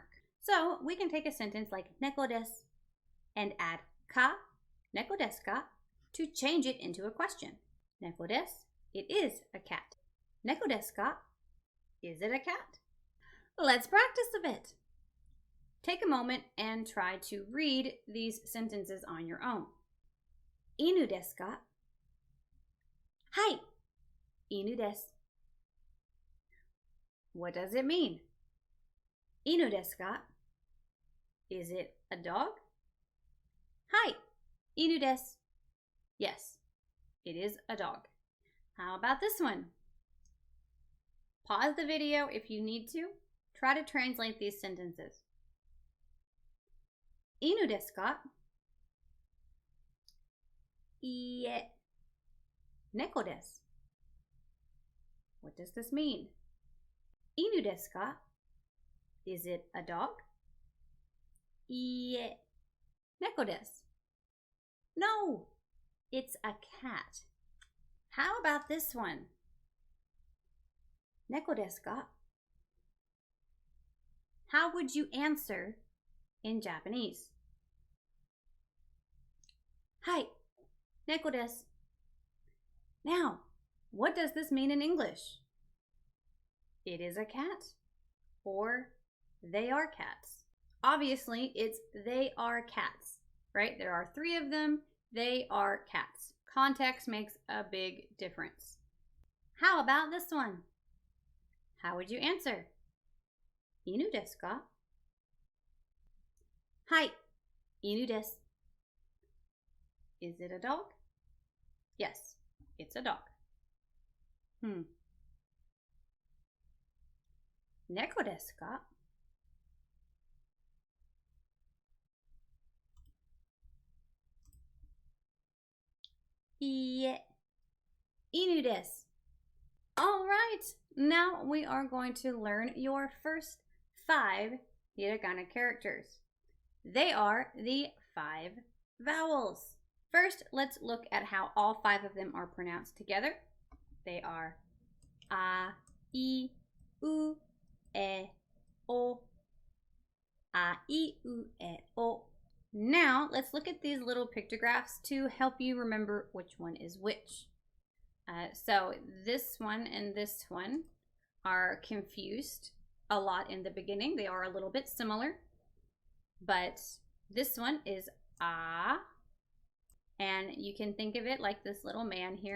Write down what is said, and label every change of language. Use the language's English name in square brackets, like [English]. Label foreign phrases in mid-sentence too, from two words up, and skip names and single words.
[English] So we can take a sentence like [Japanese] neko desu [English] and add ka, [Japanese] neko desu ka, [English] to change it into a question. [Japanese] Neko desu, [English] it is a cat. [Japanese] Neko desu ka, [English] is it a cat? Let's practice a bit. Take a moment and try to read these sentences on your own. [Japanese] Inu desu ka? Hai, inu desu. [English] What does it mean? [Japanese] Inu desu ka? [English] Is it a dog? [Japanese] Hai, inu desu. [English] Yes, it is a dog. How about this one? Pause the video if you need to. Try to translate these sentences. [Japanese] Inu desu ka? Iie. Neko desu. [English] What does this mean? [Japanese] Inu desu ka? [English] Is it a dog? [Japanese] Iie. Neko desu. [English] No, it's a cat. How about this one? [Japanese] Neko desu ka? [English] How would you answer in Japanese? [Japanese] Hai, neko desu. [English] Now, what does this mean in English? It is a cat, or they are cats. Obviously, it's they are cats, right? There are 3 of them. They are cats. Context makes a big difference. How about this one? How would you answer? [Japanese] Inu desu ka? Hai, inu desu. [English] Is it a dog? Yes, it's a dog. [Japanese] Neko desu ka? Iie. Inu desu. [English] All right, now we are going to learn your first 5 hiragana characters. They are the 5 vowels. First, let's look at how all 5 of them are pronounced together. They are a, I, u, e, o. [Japanese] A, I, u, e, o. [English] Now, let's look at these little pictographs to help you remember which one is which. So this one and this one are confused a lot in the beginning. They are a little bit similar, but this one is a, and you can think of it like this little man here.